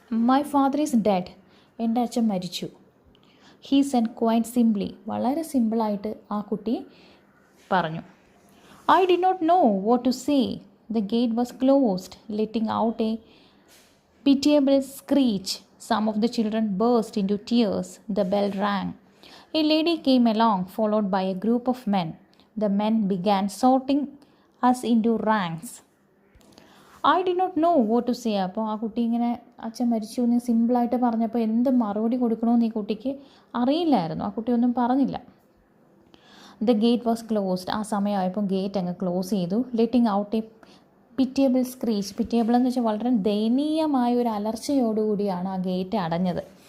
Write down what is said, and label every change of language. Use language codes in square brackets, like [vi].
[en] my father is dead, [ml] എൻ്റെ അച്ഛൻ മരിച്ചു. [en] he said quite simply, [ml] വളരെ സിമ്പിളായിട്ട് ആ കുട്ടി പറഞ്ഞു. [en] I did not know what to say. The gate was closed, letting out a pitiable screech. Some of the children burst into tears. The bell rang. A lady came along, followed by a group of men. The men began sorting us into ranks. I did not know what to say. [ml] അപ്പോൾ ആ കുട്ടി ഇങ്ങനെ അച്ഛൻ മരിച്ചു എന്ന് സിമ്പിളായിട്ട് പറഞ്ഞപ്പോൾ എന്ത് മറുപടി കൊടുക്കണമെന്ന് ഈ കുട്ടിക്ക് അറിയില്ലായിരുന്നു. ആ കുട്ടി ഒന്നും പറഞ്ഞില്ല. [en] The gate was closed. [ml] ആ സമയമായപ്പോൾ ഗേറ്റ് അങ്ങ് ക്ലോസ് ചെയ്തു. [en] Letting out a pitiable screech. [ml] Pitiable എന്ന് വെച്ചാൽ വളരെ ദയനീയമായ ഒരു അലർച്ചയോടുകൂടിയാണ് ആ ഗേറ്റ് അടഞ്ഞത്.